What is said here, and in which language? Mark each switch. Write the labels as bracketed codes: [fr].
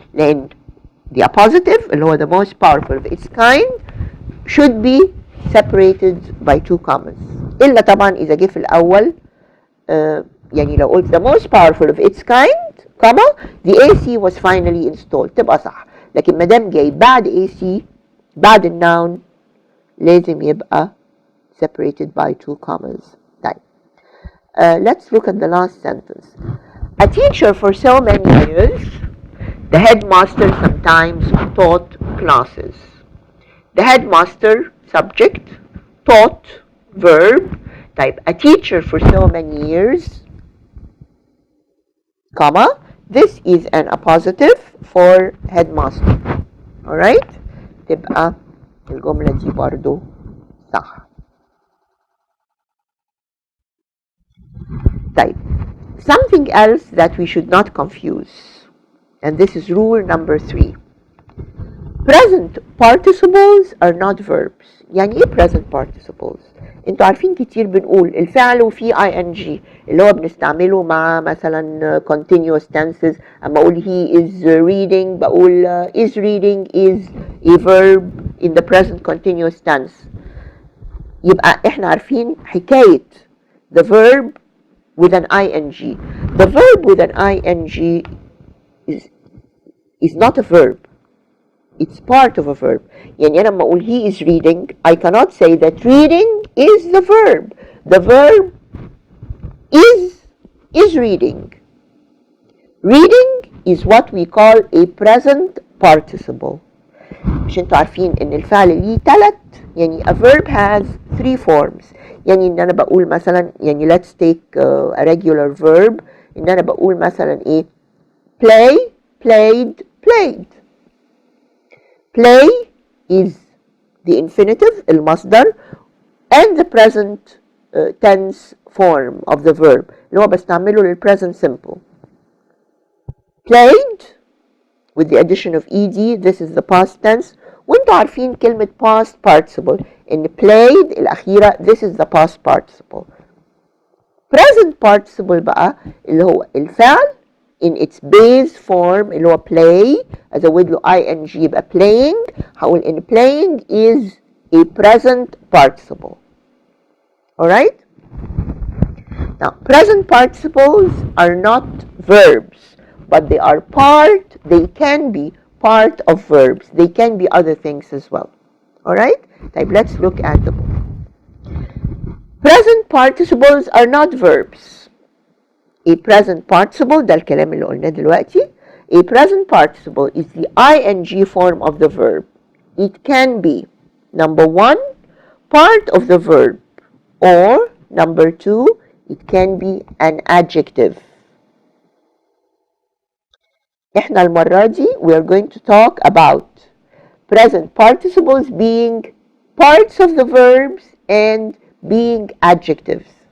[en] Then the appositive, اللي هو the most powerful of its kind, should be separated by two commas. [ar] إلا طبعا إذا جه في الأول يعني لو قلت [en] the most powerful of its kind, comma, the AC was finally installed [ar] تبقى صح. لكن ما دام جاي بعد AC بعد النون لازم يبقى [en] separated by two commas. طيب let's look at the last sentence. A teacher for so many years, the headmaster sometimes taught classes. The headmaster subject, taught verb. طيب a teacher for so many years, comma, this is an appositive for headmaster. [ar] Alright? تبقى الجملة دي برضو صح. [en] طيب something else that we should not confuse, and this is rule number 3. Present participles are not verbs. [ar] يعني ايه present participles؟ انتوا عارفين كتير بنقول الفعل وفيه ing اللي هو بنستعمله مع مثلا continuous tenses. اما اقول [en] he is reading بقول is reading is a verb in the present continuous tense. [ar] يبقى احنا عارفين حكاية [en] the verb with an ing. The verb with an ing is not a verb. It's part of a verb. [ar] يعني أنا لما أقول [en] he is reading, I cannot say that reading is the verb. The verb is reading. Reading is what we call a present participle. [ar] مش انتوا عارفين ان الفعل ليه 3 يعني [en] a verb has 3 forms. [ar] يعني ان انا بقول مثلا يعني [en] let's take a regular verb. [ar] ان انا بقول مثلا ايه [en] play, played, played. Play is the infinitive, المصدر, and the present tense form of the verb [ar] اللي هو بستعمله [en] للpresent simple. Played with the addition of ed, this is the past tense. [ar] وانتوا عارفين كلمة [en] past participle in played الأخيرة, this is the past participle. Present participle [ar] بقى اللي هو الفعل [en] in its base form اللي هو play ازود له ing يبقى playing. هقول ان playing is a present participle. Alright? Now, present participles are not verbs, but they are they can be part of verbs. They can be other things as well. Alright? طيب, let's look at them. Present participles are not verbs. A present participle, [ar] ده الكلام اللي قلناه دلوقتي. [en] A present participle is the ing form of the verb. It can be, number one, part of the verb, or number two, it can be an adjective. [ar] احنا المرة دي [en] we are going to talk about present participles being parts of the verbs and being adjectives.